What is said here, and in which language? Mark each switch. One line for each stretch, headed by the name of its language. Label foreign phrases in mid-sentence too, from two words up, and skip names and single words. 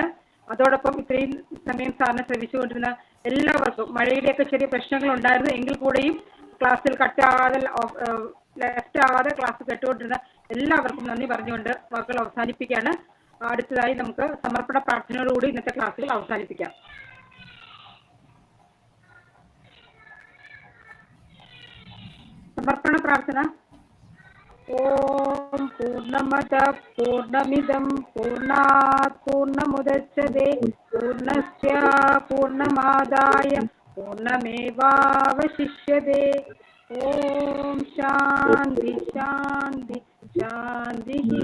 Malayalam: അതോടൊപ്പം ഇത്രയും സമയം സാറിനെ ശ്രമിച്ചുകൊണ്ടിരുന്ന എല്ലാവർക്കും, മഴയുടെയൊക്കെ ചെറിയ പ്രശ്നങ്ങൾ ഉണ്ടായിരുന്നു എങ്കിൽ കൂടെയും ക്ലാസ്സിൽ ലെഫ്റ്റ് ആവാതെ ക്ലാസ് കേട്ടുകൊണ്ടിരുന്ന എല്ലാവർക്കും നന്ദി പറഞ്ഞുകൊണ്ട് വാക്കുകൾ അവസാനിപ്പിക്കുകയാണ്. അടുത്തതായി നമുക്ക് സമർപ്പണ പ്രാർത്ഥനയോടുകൂടി ഇന്നത്തെ ക്ലാസ്സുകൾ അവസാനിപ്പിക്കാം. സമർപ്പണ പ്രാർത്ഥന.
Sanskrit: ഓം പൂർണ്ണമദ പൂർണ്ണമിദം പൂർണ്ണാത് പൂർണ്ണമുദച്യതേ പൂർണ്ണസ്യ പൂർണ്ണമാദായ പൂർണ്ണമേവാവശിഷ്യതേ. ഓം ശാന്തി ശാന്തി ശാന്തി.